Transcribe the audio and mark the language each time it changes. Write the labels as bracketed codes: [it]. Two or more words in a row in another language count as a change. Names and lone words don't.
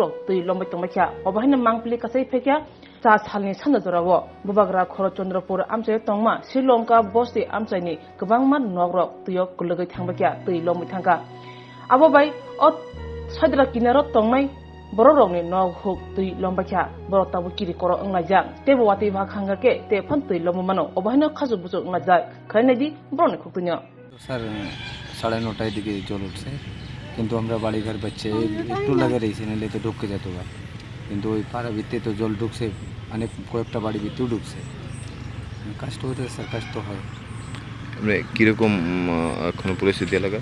[trp] तै लंबाय तंबायखा अबाहायनो मांपलि कासै फेक्या चा सालनि सानजा जोराव बुबाग्रा खर चंद्रपुर आमचाय तंमा श्रीलंका बस्ति आमचायनि गोबांमा नग्र तैयो गुलगै थांबायखा तै लंबाय थांखा आबोबाय ओ साइद्रा किनारा तंनाय बररंनि नग हुक तै लंबायखा बर ताबु किरि कर अंलायजा तेबो वाति भाखांगाके ते फन तै लंबमानो अबाहायनो खाजु बुजु अंलायजा खायनायदि बरनि खुक्तुनिया [bn] सर 9:30 দিকে জল উঠছে কিন্তু আমরা বাড়িঘর বাচ্চা একটু লাগে রয়েছে নাহলে তো ঢুকে যেত বা কিন্তু ওই পাড়া ভিতরে তো জল ঢুকছে অনেক কয়েকটা বাড়ি ভিতরেও ঢুকছে কষ্ট হতে স্যার কষ্ট হয় মানে কীরকম এখনো পরিস্থিতি এলাকা